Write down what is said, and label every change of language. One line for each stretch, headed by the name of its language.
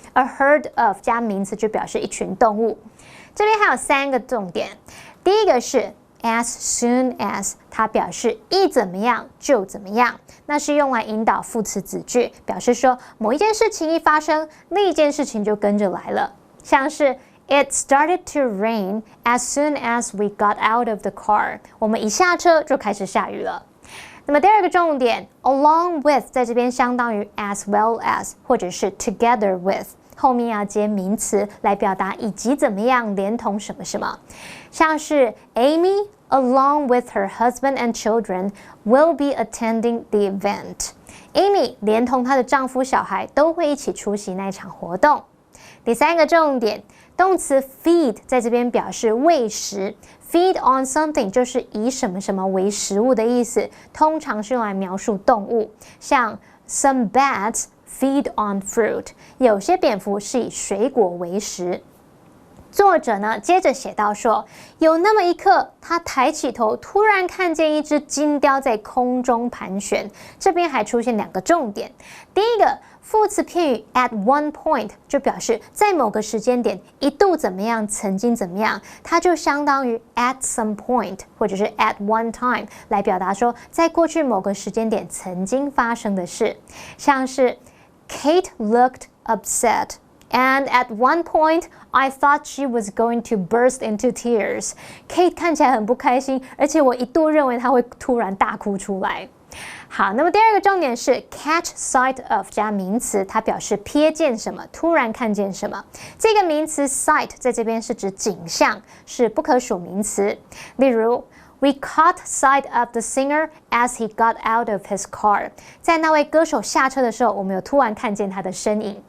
Chinese: A herd of 加名词就表示一群动物。这边还有三个重点，第一个是 as soon as， 它表示一怎么样就怎么样，那是用来引导副词子句，表示说某一件事情一发生，另一件事情就跟着来了。像是
English: It started to rain as soon as we got out of the car。
Chinese: 我们一下车就开始下雨了。那么第二个重点 along with 在这边相当于 as well as 或者是 together with， 后面要接名词来表达以及怎么样连同什么什么，像是
English: Amy along with her husband and children will be attending the event。
Chinese: Amy 连同她的丈夫小孩都会一起出席那场活动。第三个重点，动词 feed 在这边表示喂食， feed on something 就是以什么什么为食物的意思，通常是用来描述动物，像
English: some bats feed on fruit，
Chinese: 有些蝙蝠是以水果为食。作者呢，接着写到说，有那么一刻，他抬起头，突然看见一只金雕在空中盘旋。这边还出现两个重点，第一个副词片语 at one point 就表示在某个时间点一度怎么样，曾经怎么样，它就相当于 at some point 或者是 at one time 来表达说在过去某个时间点曾经发生的事，像是
English: Kate looked upset And at one point, I thought she was going to burst into tears.
Chinese: Kate 看起来很不开心，而且我一度认为她会突然大哭出来。好，那么第二个重点是 catch sight of 加名词，它表示瞥见什么，突然看见什么。这个名词 sight 在这边是指景象，是不可数名词。例如
English: We caught sight of the singer as he got out of his car.
Chinese: 在那位歌手下车的时候，我们有突然看见他的身影。